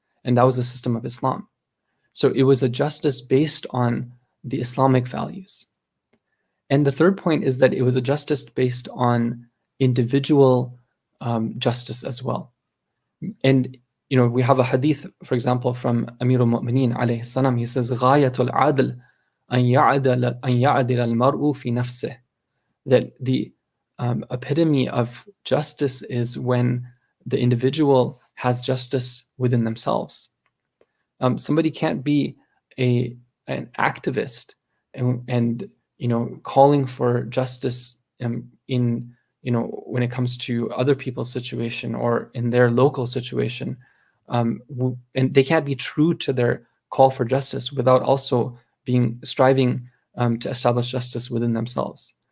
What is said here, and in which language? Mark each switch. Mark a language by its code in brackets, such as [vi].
[en] And that was the system of Islam. So it was a justice based on the Islamic values. And the third point is that it was a justice based on individual justice as well. And we have a hadith, for example, from Amir al-Mu'mineen alayhi salam. He says, [ar] غاية العدل أن يعدل المرء في نفسه. [en] That the epitome of justice is when the individual has justice within themselves. Somebody can't be an activist and calling for justice in when it comes to other people's situation or in their local situation, and they can't be true to their call for justice without also striving to establish justice within themselves.